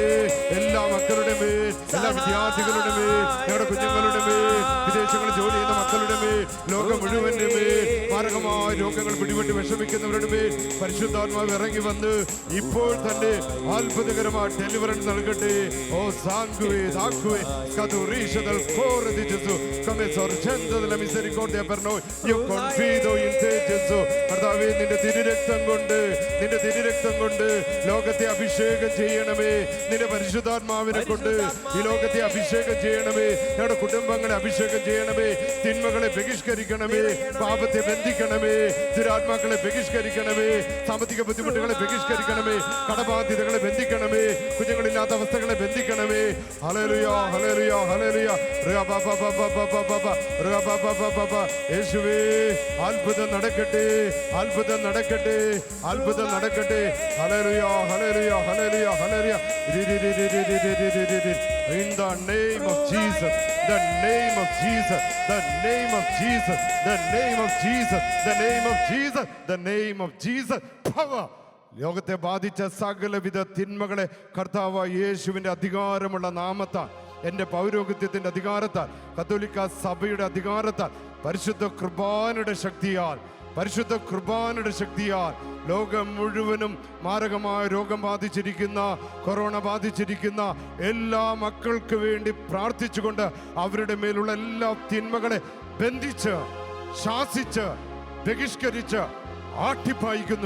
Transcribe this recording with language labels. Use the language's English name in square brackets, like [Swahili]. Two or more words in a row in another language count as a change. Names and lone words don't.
[Malayalam] എല്ലാ മക്കളുടെ മേൽ, എല്ലാ വിദ്യാർത്ഥികളുടെ മേൽ, ഞങ്ങളുടെ കുഞ്ഞുങ്ങളുടെ മേൽ, വിദേശങ്ങളിൽ ജോലി ചെയ്യുന്ന മക്കളുടെ മേൽ, ലോകം മുഴുവന്റെ മേൽ മാരകമായ രോഗങ്ങൾ പിടിപെട്ട് വിഷമിക്കുന്നവരുടെ മേൽ പരിശുദ്ധാത്മാവ് ഇറങ്ങി വന്ന് ഇപ്പോൾ തന്നെ അത്ഭുതകരമായ ഡെലിവറൻസ് നൽകട്ടെ. ഓ സാങ്കുവേ, സാങ്കുവേ, കതുറീഷ [Italian] del cuore di Gesù, come sorgente della misericordia per noi, io confido in te Gesù. [Malayalam] കർത്താവേ, നിന്റെ തിരുരക്തം കൊണ്ട് ലോകത്തെ അഭിഷേകം ചെയ്യണമേ. നിന്റെ പരിശുദ്ധാത്മാവിനെ കൊണ്ട് ഈ ലോകത്തെ അഭിഷേകം ചെയ്യണമേ. ഞങ്ങളുടെ കുടുംബങ്ങളെ അഭിഷേകം ചെയ്യണമേ. തിന്മകളെ ബഹിഷ്കരിക്കണമേ. പാപത്തെ ബന്ധിക്കണമേ. ദുരാത്മാക്കളെ ബഹിഷ്കരിക്കണമേ. സാമ്പത്തിക ബുദ്ധിമുട്ടുകളെ ബഹിഷ്കരിക്കണമേ. കടബാധ്യതകളെ ബന്ധിക്കണമേ. കുഞ്ഞുങ്ങളില്ലാത്ത അവസ്ഥകളെ ബന്ധിക്കണമേ. ഹല്ലേലൂയ, ഹല്ലേലൂയ, ഹല്ലേലൂയ. യേശുവേ, അത്ഭുതം നടക്കട്ടെ, അത്ഭുതം നടക്കട്ടെ, അത്ഭുതം നടക്കട്ടെ. ഹല്ലേലൂയ, ഹല്ലേലൂയ, ഹല്ലേലൂയ, ഹല്ലേലൂയ. [English] In the name of Jesus, the name of Jesus, the name of Jesus, the name of Jesus, the name of Jesus, the name of Jesus, power. [Malayalam] ലോകത്തെ ബാധിച്ച സകലവിധ തിന്മകളെ കർത്താവായ യേശുവിന്റെ അധികാരമുള്ള നാമത്താൽ, എൻ്റെ പൗരോഹിത്യത്തിന്റെ അധികാരത്താൽ, കത്തോലിക്ക സഭയുടെ അധികാരത്താൽ, പരിശുദ്ധ കുർബാനയുടെ ശക്തിയാൽ ലോകം മുഴുവനും മാരകമായ രോഗം ബാധിച്ചിരിക്കുന്ന, കൊറോണ ബാധിച്ചിരിക്കുന്ന എല്ലാ മക്കൾക്ക് വേണ്ടി പ്രാർത്ഥിച്ചുകൊണ്ട് അവരുടെ മേലുള്ള എല്ലാ തിന്മകളെ ബന്ധിച്ച്, ശാസിച്ച്, ബഹിഷ്കരിച്ച് ആട്ടിപ്പായിക്കുന്നു.